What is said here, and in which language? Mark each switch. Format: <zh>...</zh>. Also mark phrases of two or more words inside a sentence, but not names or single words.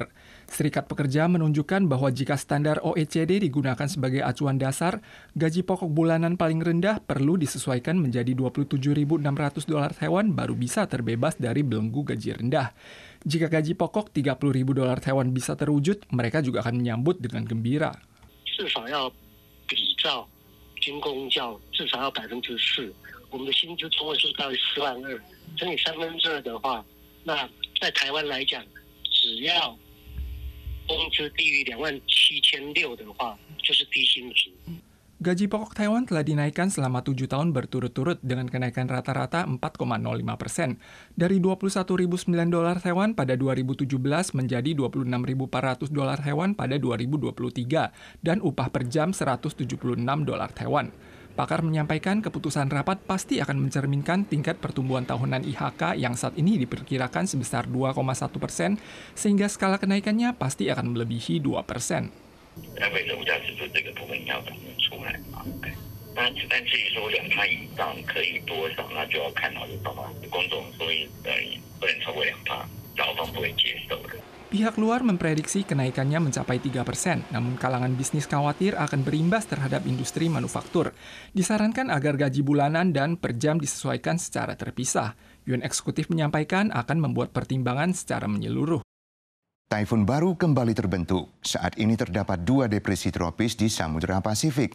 <id>Serikat Pekerja menunjukkan bahwa jika standar OECD digunakan sebagai acuan dasar, gaji pokok bulanan paling rendah perlu disesuaikan menjadi $27.600 Taiwan baru bisa terbebas dari belenggu gaji rendah. Jika gaji pokok $30.000 Taiwan bisa terwujud, mereka juga akan menyambut dengan gembira.</id> <zh>军公教至少要4%，我们的薪资中位数大于42000，乘以2/3的话，那在台湾来讲，只要工资低于27600的话，就是低薪族。</zh> <id>Gaji pokok Taiwan telah dinaikkan selama 7 tahun berturut-turut dengan kenaikan rata-rata 4,05%, dari $21.009 Taiwan pada 2017 menjadi $26.400 Taiwan pada 2023, dan upah per jam $176 Taiwan. Pakar menyampaikan keputusan rapat pasti akan mencerminkan tingkat pertumbuhan tahunan IHK yang saat ini diperkirakan sebesar 2,1%, sehingga skala kenaikannya pasti akan melebihi 2%.</id> <zh>消费者物价指数这个部分要赶出来嘛？但至于说2%以上可以多少，那就要看劳方公众，所以不能超过2%，劳方不会接受的。</zh> <id>Pihak luar memprediksi kenaikannya mencapai 3%, namun kalangan bisnis khawatir akan berimbas terhadap industri manufaktur. Disarankan agar gaji bulanan dan per jam disesuaikan secara terpisah. Yuan Eksekutif menyampaikan akan membuat pertimbangan secara menyeluruh. Taifun baru kembali terbentuk. Saat ini terdapat 2 depresi tropis di Samudra Pasifik.</id>